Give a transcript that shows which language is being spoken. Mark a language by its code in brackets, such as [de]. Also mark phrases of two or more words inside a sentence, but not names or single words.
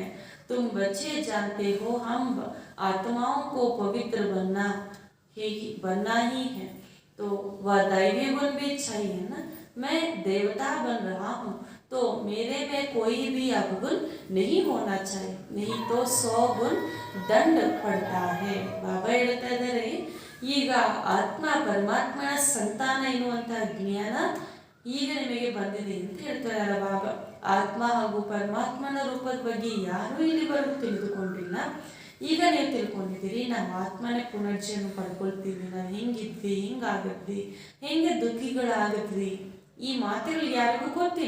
[hi] तुम बच्चे जानते हो हम आत्माओं को पवित्र बनना ही है, तो वह दैवी गुण भी चाहिए ना। मैं देवता बन रहा हूँ, तो मेरे में कोई भी अवगुण नहीं होना चाहिए, नहीं तो 100 गुण [kn] ದಂಡ ಪಡ್ತಾ [hi] है. [kn] ಬಾಬಾ ಹೇಳ್ತಾ ಇದ್ದಾರೆ, ಈಗ ಆತ್ಮ ಪರಮಾತ್ಮನ ಸಂತಾನ ಎನ್ನುವಂತಹ ಜ್ಞಾನ ಈಗ ನಿಮಗೆ ಬಂದಿದೆ ಅಂತ ಹೇಳ್ತಾರೆ ಬಾಬಾ. ಆತ್ಮ ಹಾಗೂ ಪರಮಾತ್ಮನ ರೂಪದ ಬಗ್ಗೆ ಯಾರೂ ಇಲ್ಲಿವರೆಗೂ ತಿಳಿದುಕೊಂಡಿಲ್ಲ. ಈಗ ನೀವು ತಿಳ್ಕೊಂಡಿದ್ದೀರಿ, ನಾವು ಆತ್ಮನೇ ಪುನರ್ಜನ್ಮ ಪಡ್ಕೊಳ್ತೀವಿ, ನಾವು ಹೆಂಗಿದ್ವಿ, ಹೆಂಗಾಗದ್ವಿ, ಹೆಂಗೆ ದುಃಖಿಗಳಾಗದ್ವಿ, ಈ ಮಾತುಗಳು ಯಾರಿಗೂ ಗೊತ್ತಿಲ್ಲ.